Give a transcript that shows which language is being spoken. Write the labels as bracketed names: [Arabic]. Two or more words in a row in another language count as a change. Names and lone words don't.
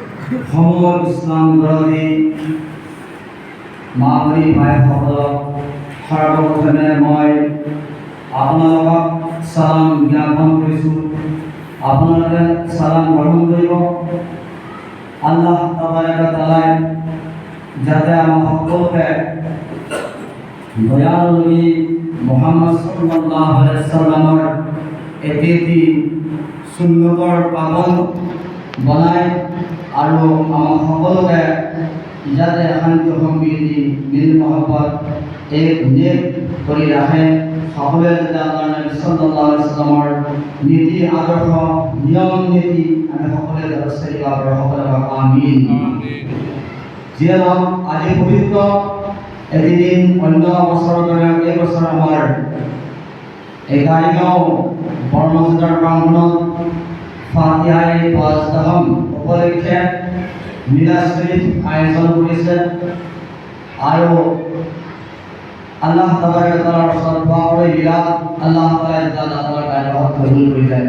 [Assamese] সমল ইছলাম বিৰোধী মা ভনী ভাইসকলক সৰ্বপ্ৰথমে মই আপোনালোকক সালাম জ্ঞাপন কৰিছোঁ। আপোনালোকে সালাম গ্ৰহণ কৰিব। [Arabic] الله تبارك تعالى [Assamese] যাতে আমাৰ সকলোকে দয়াল নবী মুহাম্মদ [Arabic] صلى الله عليه وسلم [Assamese] এটি সুন্নতৰ পাবন বনায় আৰু আমাৰ সকলোকে যাতে শান্তি সম্প্ৰীতি মিল মহব্বত এক নেক কৰি ৰাখে। সকলোৱে যাতে আল্লাহ নবী [Arabic] صلى الله عليه وسلم [Assamese] নীতি আদৰ্শ নিয়ম নীতি আমি সকলোৱে যাতে চলিব পাৰোঁ। সকলোৱে আমিন। যিয়ে নহওক আজি পবিত্ৰ এদিন অন্য বছৰৰ দৰে এই বছৰ আমাৰ 11 বৰমছজিদৰ প্ৰাংগণত ফাতিহায়ে পাঁচদহম উপলক্ষে মিলাদ শৰীফ আয়োজন কৰিছে আৰু [Arabic] الله تبارك تعالى [Assamese] ওচৰত দোৱা কৰি মিলাদ আল্লাহ তাআলাৰ কাৰ্যত কবুল কৰি যায়।